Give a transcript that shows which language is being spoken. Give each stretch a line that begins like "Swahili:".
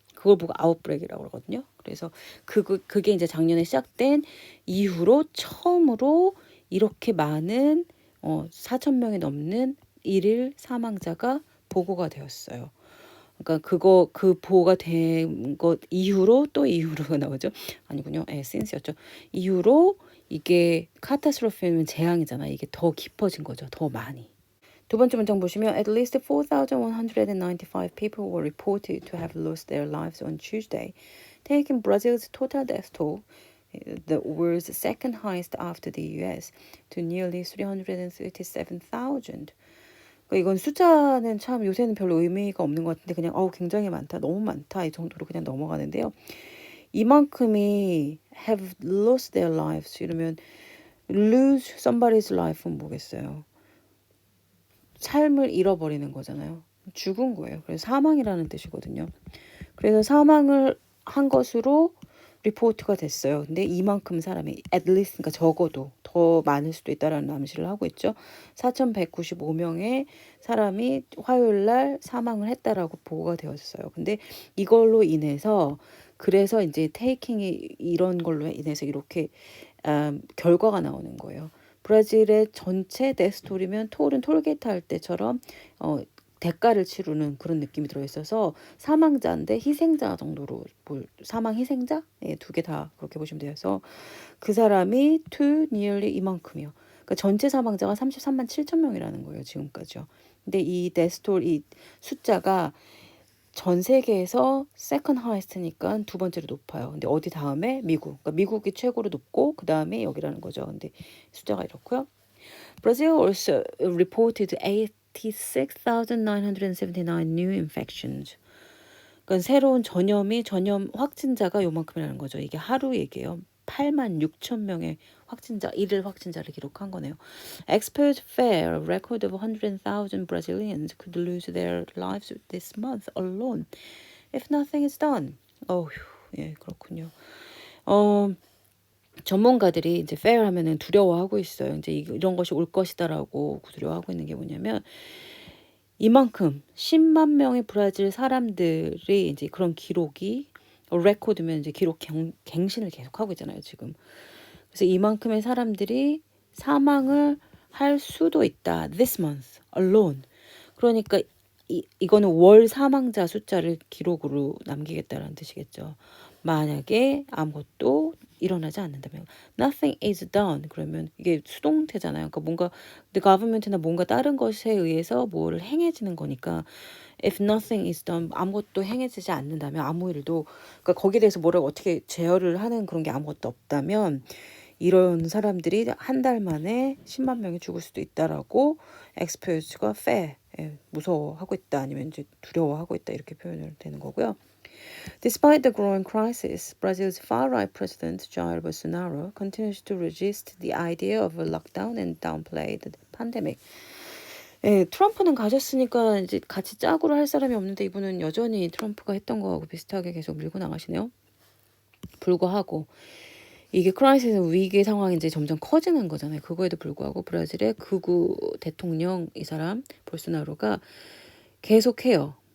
Korean: 그걸 보고 아웃브레이크라고 그러거든요. 그래서 그게 이제 작년에 시작된 이후로 처음으로 이렇게 많은 4,000명이 넘는 일일 사망자가 보고가 되었어요. 그러니까 그 보고가 된 것 이후로 또 이후로 나오죠. 아니군요. since였죠. 이후로 이게 카타스트로피는 재앙이잖아. 이게 더 깊어진 거죠. 더 많이. 두 번째 문장 보시면
English: at least 4,195 people were reported to have lost their lives on Tuesday, taking Brazil's total death toll, the world's second highest after the US, to nearly 337,000.
Korean: 이건 숫자는 참 요새는 별로 의미가 없는 것 같은데 그냥 굉장히 많다, 너무 많다 이 정도로 그냥 넘어가는데요. 이만큼이
English: have lost their lives
Korean: 이러면
English: lose somebody's life
Korean: 는 뭐겠어요? 삶을 잃어버리는 거잖아요. 죽은 거예요. 그래서 사망이라는 뜻이거든요. 그래서 사망을 한 것으로 리포트가 됐어요. 근데 이만큼 사람이
English: at least
Korean: 그러니까 적어도 더 많을 수도 있다라는 암시를 하고 있죠. 4,195명의 사람이 화요일 날 사망을 했다라고 보고가 되었어요. 근데 이걸로 인해서 그래서 이제 테이킹이 이런 걸로 인해서 이렇게 결과가 나오는 거예요. 브라질의 전체 데스톨이면 톨은 톨게이트 할 때처럼 대가를 치르는 그런 느낌이 들어있어서 사망자인데 희생자 정도로 사망 희생자? 네, 두 개 다 그렇게 보시면 돼요. 그래서 그 사람이
English: to nearly
Korean: 이만큼이요. 그러니까 전체 사망자가 33만 7천 명이라는 거예요. 지금까지요. 근데 이 데스톨 이 숫자가 전 세계에서 세컨드 하이스트니까 두 번째로 높아요. 근데 어디 다음에 미국. 그러니까 미국이 최고로 높고 그 다음에 여기라는 거죠. 근데 숫자가 이렇고요.
English: Brazil also reported 86,979 new infections.
Korean: 그러니까 새로운 전염 확진자가 요만큼이라는 거죠. 이게 하루 얘기예요. 8만 6천 명의 확진자, 일일 확진자를 기록한 거네요.
English: Experts fear a record of 100,000 Brazilians could lose their lives this month alone if nothing is done.
Korean: 예, 그렇군요. 전문가들이 이제 fear 하면은 두려워하고 있어요. 이제 이런 것이 올 것이다라고 두려워하고 있는 게 뭐냐면 이만큼 10만 명의 브라질 사람들이 이제 그런 기록이 레코드면 이제 기록 갱신을 계속하고 있잖아요, 지금. 그래서 이만큼의 사람들이 사망을 할 수도 있다.
English: This month alone.
Korean: 그러니까 이거는 월 사망자 숫자를 기록으로 남기겠다라는 뜻이겠죠. 만약에 아무것도 일어나지 않는다면
English: nothing is done
Korean: 그러면 이게 수동태잖아요. 그러니까 뭔가
English: the government
Korean: 나 뭔가 다른 것에 의해서 뭐를 행해지는 거니까
English: if nothing is done
Korean: 아무것도 행해지지 않는다면 아무 일도 그러니까 거기에 대해서 뭐라고 어떻게 제어를 하는 그런 게 아무것도 없다면 이런 사람들이 한 달 만에 10만 명이 죽을 수도 있다라고 엑스퍼트가 무서워하고 있다 아니면 이제 두려워하고 있다 이렇게 표현을 되는 거고요.
English: Despite the growing crisis, Brazil's far-right president Jair Bolsonaro continues to resist the idea of a lockdown and downplay the pandemic.
Korean: 예. 트럼프는 가셨으니까 이제 같이 짜고를 할 사람이 없는데 이분은 여전히 트럼프가 했던 거하고 비슷하게 계속 밀고 나가시네요. 불구하고 이게 크라이시스 위기 상황이 이제 점점 커지는 거잖아요. 그거에도 불구하고 브라질의 극우 대통령 이 사람 볼소나로가 계속해요.